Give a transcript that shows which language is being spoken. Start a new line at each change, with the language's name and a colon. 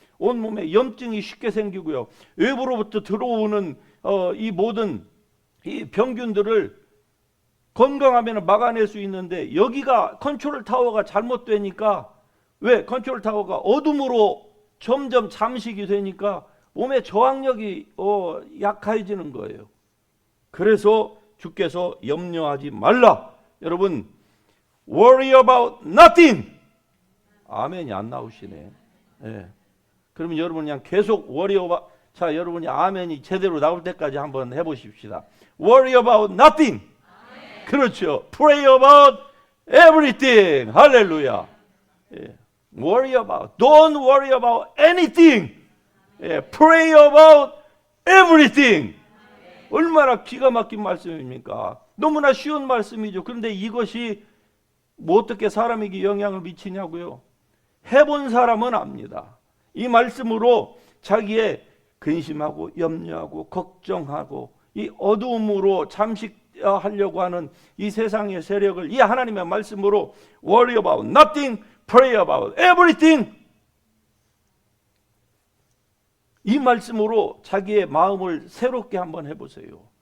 Korean: 온몸에 염증이 쉽게 생기고요. 외부로부터 들어오는 이 모든 이 병균들을 건강하면 막아낼 수 있는데, 여기가 컨트롤 타워가 잘못되니까, 왜? 컨트롤 타워가 어둠으로 점점 잠식이 되니까 몸의 저항력이 약해지는 거예요. 그래서 주께서 염려하지 말라.
English: 여러분, worry about nothing.
Korean: 아멘이 안 나오시네. 예. 그러면 여러분 그냥 계속
English: worry about,
Korean: 자, 여러분이 아멘이 제대로 나올 때까지 한번 해보십시다.
English: worry about nothing.
Korean: 아멘. 그렇죠.
English: pray about everything.
Korean: 할렐루야. 예.
English: worry about, don't worry about anything.
Korean: 예.
English: pray about everything.
Korean: 얼마나 기가 막힌 말씀입니까? 너무나 쉬운 말씀이죠. 그런데 이것이 뭐 어떻게 사람에게 영향을 미치냐고요? 해본 사람은 압니다. 이 말씀으로 자기의 근심하고 염려하고 걱정하고 이 어두움으로 잠식하려고 하는 이 세상의 세력을 이 하나님의 말씀으로
English: worry about nothing, pray about everything,
Korean: 이 말씀으로 자기의 마음을 새롭게 한번 해보세요.